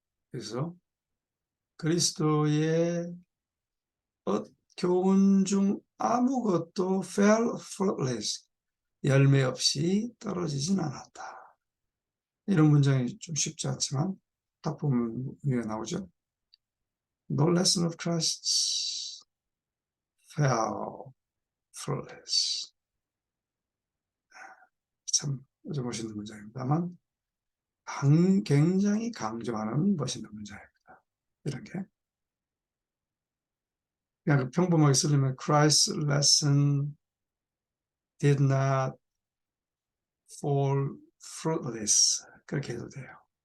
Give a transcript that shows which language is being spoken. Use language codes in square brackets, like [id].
[ko] 그래서 그리스도의 교훈 중 아무것도 [en] fell fruitless, [ko] 열매 없이 떨어지진 않았다. 이런 문장이 좀 쉽지 않지만 딱 보면 위에 나오죠. [en] No lesson of Christ fell fruitless. [ko] 참 멋있는 문장입니다만 굉장히 강조하는 멋있는 문장입니다. 이런 게 그냥 평범하게 쓰려면 [en] Christ's lesson did not fall fruitless, [ko] 그렇게 해도 돼요.